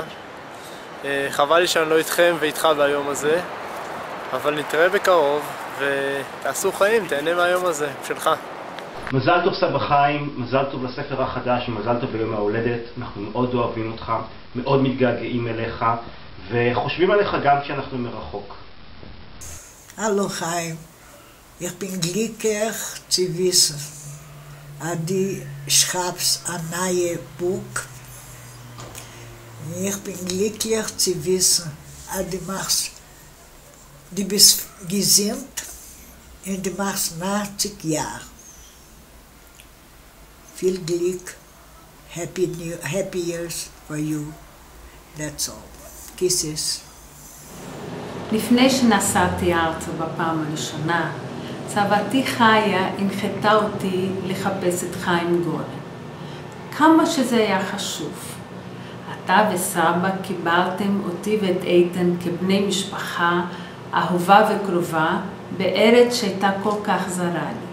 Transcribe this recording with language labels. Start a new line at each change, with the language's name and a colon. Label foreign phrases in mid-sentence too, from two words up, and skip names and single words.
Hebrew: חבל לי שאני לא איתכם ואיתך ביום הזה, אבל נתראה בקרוב ותעשו חיים, תהנה מהיום הזה, שלך. מזל טוב סבא חיים, מזל טוב לספר החדש, מזל טוב ליום ההולדת. אנחנו מאוד אוהבים אותך, מאוד מתגעגעים אליך, וחושבים עליך גם כשאנחנו מרחוק.
German: Hallo Chaim, ich bin glücklich zu wissen, dass du schreibst ein neues Buch. Ich bin glücklich zu wissen, dass du bist gesund und du machst 90 Jahre. Viel Glück,
English: happy years for you. That's all. Kisses.
Hebrew: לפני שנסעתי ארצה בפעם הראשונה, סבתי חיה הנחתה אותי לחפש את חיים גורן. כמה שזה היה חשוב. אתה וסבא קיבלתם אותי ואת איתן כבני משפחה אהובה וקרובה בארץ שהייתה כל כך זרה לי.